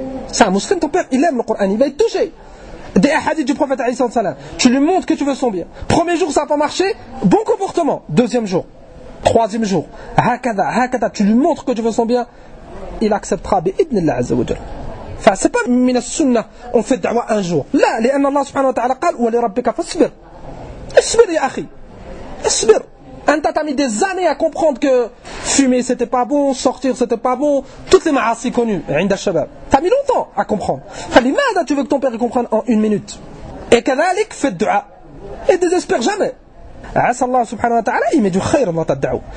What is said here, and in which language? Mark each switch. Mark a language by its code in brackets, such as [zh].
[fr] C'est un musulman, ton père, il aime le Coran, il va être touché. Des hadiths du prophète alayhi salam. Tu lui montres que tu veux son bien. Premier jour, ça n'a pas marché, bon comportement. Deuxième jour, troisième jour, hakada, tu lui montres que tu veux son bien, il acceptera bi'idnillah azza wa jalla. Enfin, c'est pas min as-sunnah, on fait da'wa un jour. Là, [ar] لأن الله سبحانه وتعالى قال ولربك فاصبر. اصبر يا أخي. اصبر. [fr] Anta t'as mis des années à comprendre que fumer c'était pas bon, sortir c'était pas bon, toutes les ma'asi connues, [ar] عند الشباب. [fr] T'as mis longtemps à comprendre. [ar] فلماذا [fr] tu veux que ton père comprenne en une minute? Et كذلك fait dua. Et désespère jamais. [ar] عسى الله سبحانه وتعالى [fr] il met du khayr dans ta da'wa.